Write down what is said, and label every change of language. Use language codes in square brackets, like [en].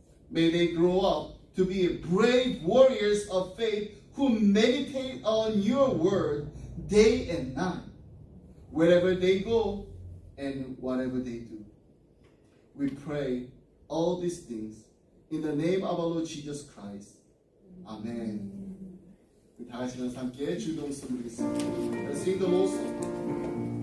[en] May they grow up to be brave warriors of faith who meditate on your word day and night, wherever they go and whatever they do. We pray all these things in the name of our Lord Jesus Christ. Amen. [ko] 다 같이 함께 주기도 부르겠습니다. [en] Let's sing the Lord's song.